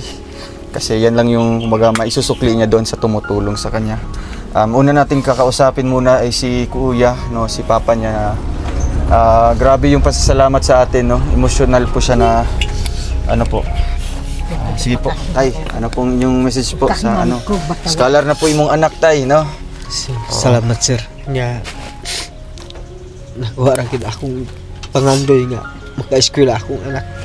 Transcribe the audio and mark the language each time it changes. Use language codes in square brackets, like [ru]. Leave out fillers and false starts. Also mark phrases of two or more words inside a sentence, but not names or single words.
[tl] Kasi yan lang yung maisusukli niya doon sa tumutulong sa kanya. Una nating kakausapin muna ay si Kuya, no, si Papa niya. Grabe yung pasasalamat sa atin, no. Emotional po siya na ano po. Sige po, tay. Ano pong inyong message po sa ano? [ceb] Scholar na po imong anak, tay, no? salamat sir. Nga nakuha ra gid akong pangandoy nga maka-eskwela akong anak.